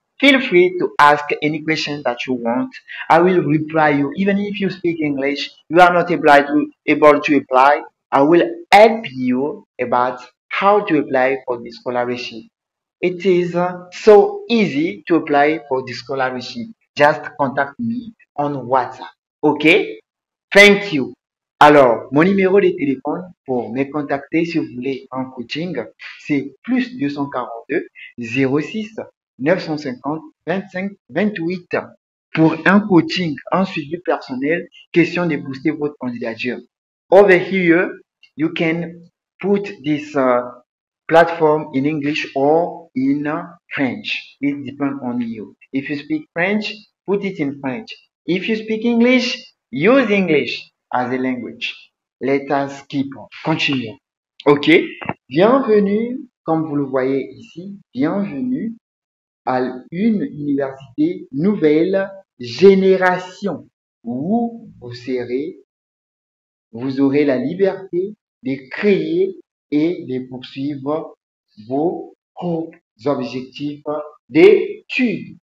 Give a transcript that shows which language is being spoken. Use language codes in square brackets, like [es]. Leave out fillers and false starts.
[en] Feel free to ask any question that you want. I will reply you. Even if you speak English, you are not able to apply, I will help you about how to apply for this scholarship. It is so easy to apply for the scholarship. Just contact me on WhatsApp. OK? Thank you. [fr] Alors, mon numéro de téléphone pour me contacter si vous voulez un coaching, c'est plus 242 06 950 25 28. Pour un coaching, un suivi personnel, question de booster votre candidature. [en] Over here, you can put this platform in English or in French. It depends on you. If you speak French, put it in French. If you speak English, use English as a language. Let us keep on. Continue. OK. [fr] Bienvenue, comme vous le voyez ici, bienvenue à une université nouvelle génération où vous aurez la liberté de créer et de poursuivre vos propres objectifs d'études.